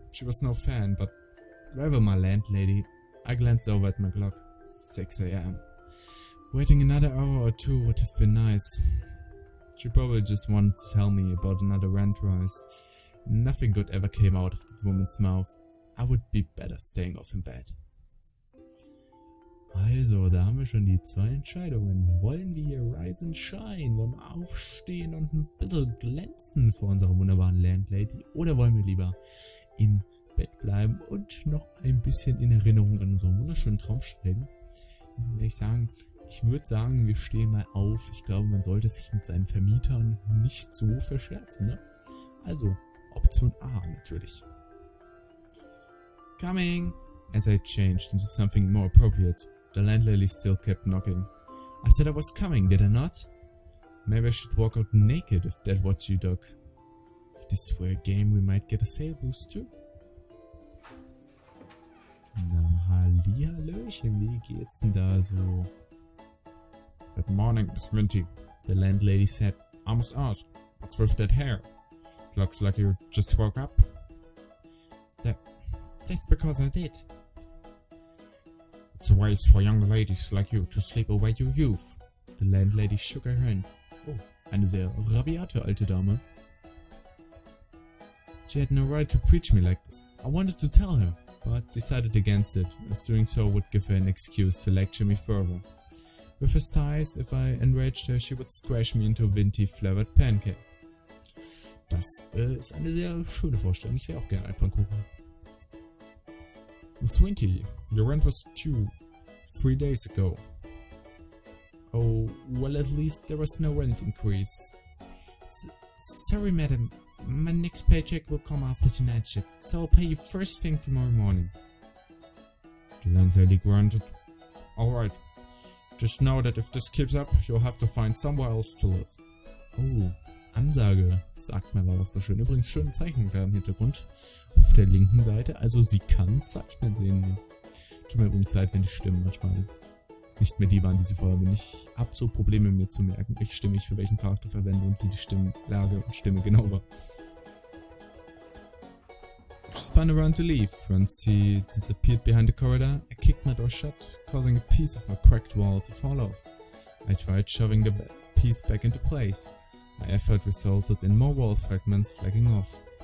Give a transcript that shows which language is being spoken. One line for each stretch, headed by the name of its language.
English: She was no fan, but wherever my landlady, I glanced over at my clock. 6 a.m. Waiting another hour or 2 would have been nice. She probably just wanted to tell me about another rent rise. Nothing good ever came out of that woman's mouth. I would be better staying off in bed.
German: Also, da haben wir schon die 2 Entscheidungen. Wollen wir hier
English: rise and shine?
German: Wollen wir aufstehen und ein bisschen glänzen vor unserer wunderbaren Landlady? Oder wollen wir lieber im Bett bleiben und noch ein bisschen in Erinnerung an unseren wunderschönen Traum schwelgen? Muss ich ehrlich sagen, ich würde sagen, wir stehen mal auf. Ich glaube, man sollte sich mit seinen Vermietern nicht so verscherzen, ne? Also, Option A natürlich.
English: Coming! As I changed into something more appropriate, the landlady still kept knocking. I said I was coming, did I not? Maybe I should walk out naked if that's what you took. If this were a game, we might get a sale boost too.
German: Na, hallihallöchen, wie geht's denn da so?
English: Good morning, Miss Vinty, the landlady said. I must ask, what's with that hair? Looks like you just woke up. That's because I did. It's a waste for young ladies like you to sleep away your youth. The landlady shook her hand.
German: Oh, eine sehr rabiate alte Dame.
English: She had no right to preach me like this. I wanted to tell her, but decided against it, as doing so would give her an excuse to lecture me further. With her sighs, if I enraged her, she would squash me into a Vinty flavored pancake.
German: Das ist eine sehr schöne Vorstellung. Ich wäre auch gerne ein Pfannkuchen.
English: Miss Vinty, your rent was due 3 days ago. Oh, well, at least there was no rent increase. Sorry, madam. My next paycheck will come after tonight's shift, so I'll pay you first thing tomorrow morning. The landlady grunted. Alright. Just know that if this keeps up, you'll have to find somewhere else to live.
German: Oh, Ansage, sagt man, war doch so schön. Übrigens schöne Zeichnung da im Hintergrund. Auf der linken Seite. Also sie kann zeichnen sehen. Tut mir übrigens leid, wenn die Stimmen manchmal nicht mehr die waren, die sie vorher waren. Ich hab so Probleme mir zu merken, welche Stimme ich für welchen Charakter verwende und wie die Stimmlage und Stimme genau war.
English: She spun around to leave. Once he disappeared behind the corridor, I kicked my door shut, causing a piece of my cracked wall to fall off. I tried shoving the piece back into place. My effort resulted in more wall fragments flagging off.